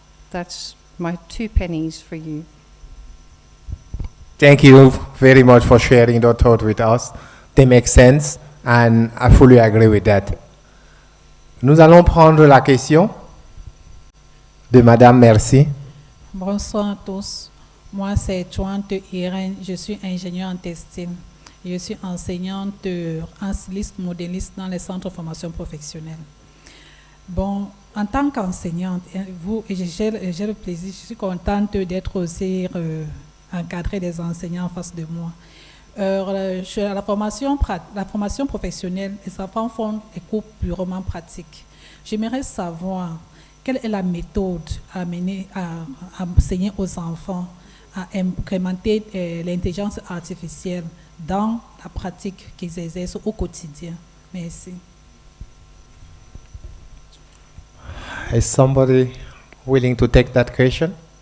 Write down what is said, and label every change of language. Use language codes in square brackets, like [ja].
[en] That's my 2 pennies for you. Thank you very much for sharing that thought with us. They make sense, and I fully agree with that. [fr] Nous allons prendre la question de Madame Merci. Bonsoir à tous. Moi, c'est Chouante Irène. Je suis ingénieure en textile. Je suis enseignante, styliste, modéliste dans les centres de formation professionnelle. Bon, en tant qu'enseignante, j'ai le plaisir, je suis contente d'être aussi encadrée des enseignants en face de moi. La formation professionnelle, les enfants font des cours purement pratiques. J'aimerais savoir quelle est la méthode à enseigner aux enfants à implémenter l'intelligence artificielle dans la pratique qu'ils exercent au quotidien. Merci. [en] Is somebody willing to take that question?